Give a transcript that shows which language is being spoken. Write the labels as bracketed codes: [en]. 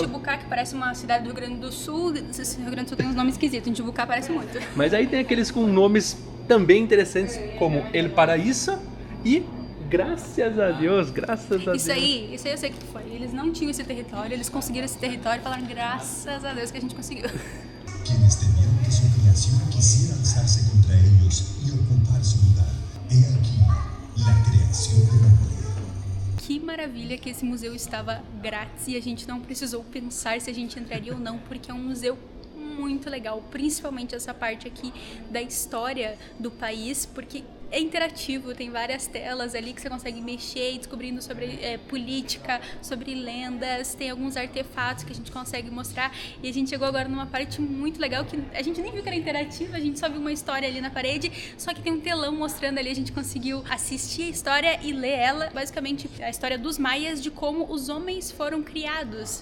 [pt] Intibucá, que parece uma cidade do Rio Grande do Sul. O Rio Grande do Sul tem uns nomes esquisitos, Intibucá parece muito. Mas aí tem aqueles com nomes também interessantes, como El Paraíso e Graças a Deus, Isso aí eu sei que foi. Eles não tinham esse território, eles conseguiram esse território e falaram graças a Deus que a gente conseguiu. [es] Quienes temieron que su creación quisiera alzarse contra ellos y ocupar su lugar. He aquí la creación del hombre. [pt] Que maravilha que esse museu estava grátis e a gente não precisou pensar se a gente entraria ou não, porque é um museu muito legal, principalmente essa parte aqui da história do país, porque é interativo, tem várias telas ali que você consegue mexer e descobrindo sobre política, sobre lendas, tem alguns artefatos que a gente consegue mostrar, e a gente chegou agora numa parte muito legal que a gente nem viu que era interativa, a gente só viu uma história ali na parede, só que tem um telão mostrando ali, a gente conseguiu assistir a história e ler ela, basicamente a história dos maias, de como os homens foram criados.